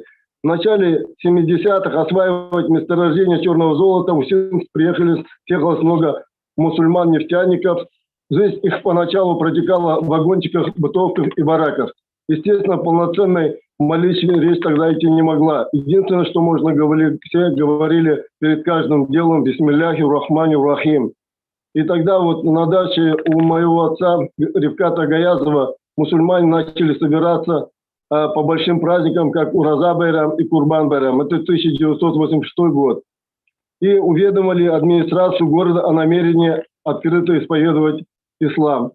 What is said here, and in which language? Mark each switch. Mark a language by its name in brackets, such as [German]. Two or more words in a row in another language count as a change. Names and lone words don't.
[Russian] В начале 70-х осваивать месторождение черного золота в Усинск приехало много мусульман-нефтяников. Жизнь их поначалу протекала в вагончиках, бытовках и бараках. Естественно, полноценной молитве речь тогда идти не могла. Единственное, что можно говорить, все говорили перед каждым делом [Arabic] «بسم الله الرحمن الرحيم». [Russian] И тогда вот на даче у моего отца Ревката Гаязова мусульмане начали собираться по большим праздникам, как Ураза Байрам и Курбан Байрам. Это 1986 год. И уведомили администрацию города о намерении открыто исповедовать ислам.